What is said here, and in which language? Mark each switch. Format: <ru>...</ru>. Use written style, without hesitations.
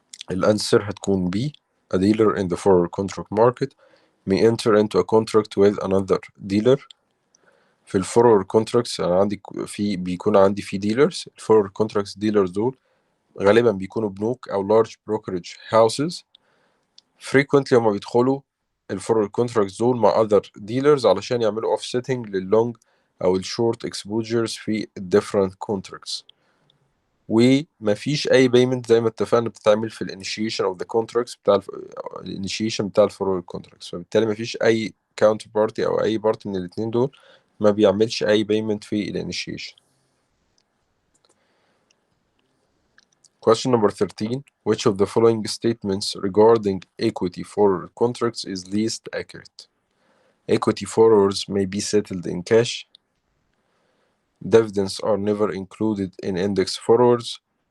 <ar>الأنسر هتكون B.</ar> <en>A dealer in the forward contract market may enter into a contract with another dealer.</en> <ar>في الفورورد كونتراكتس أنا عندي بيكون عندي في ديلرز. الفورورد كونتراكتس ديلرز دول غالبا بيكونوا بنوك أو large brokerage houses. frequently هما بيدخلوا الفورورد كونتراكتس دول مع</ar> <en>other dealers</en> <ar>علشان يعملوا offsetting لللونج أو الشورت exposures في different contracts. ومفيش اي بيمنت زي ما اتفقنا بتتعمل في الانيشيشن اوف ذا كونتراكتس بتاع الانيشيشن بتاع الفورورد كونتراكتس، فبالتالي مفيش اي كاونتر بارتي او اي بارتي من الاثنين دول ما بيعملش اي بيمنت في الانيشيشن.</ar> <en>Question number 13. Which of the following statements regarding equity forward contracts is least accurate? Equity forwards may be settled in cash. Dividends are never included in index forwards.</en>